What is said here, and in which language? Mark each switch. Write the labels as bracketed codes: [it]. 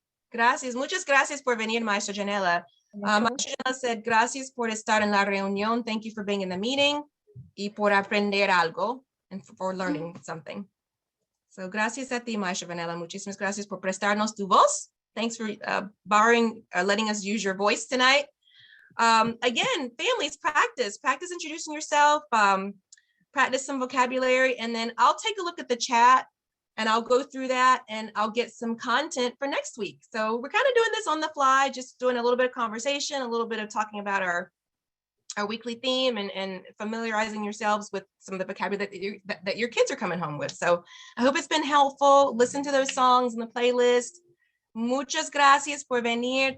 [es] Gracias, muchas gracias por venir, Maestra Janela. Maestra Janela said, gracias por estar en la reunión. [en] Thank you for being in the meeting [es] y por aprender algo [en] and for learning something. [es] So gracias a ti, Maestra Janela. Muchísimas gracias por prestarnos tu voz. [en] Thanks for letting us use your voice tonight. Again, families, practice introducing yourself. practice some vocabulary, and then I'll take a look at the chat and I'll go through that and I'll get some content for next week. So we're kind of doing this on the fly, just doing a little bit of conversation, a little bit of talking about our weekly theme, and familiarizing yourselves with some of the vocabulary that your kids are coming home with. So I hope it's been helpful. Listen to those songs in the playlist. [es] Muchas gracias por venir.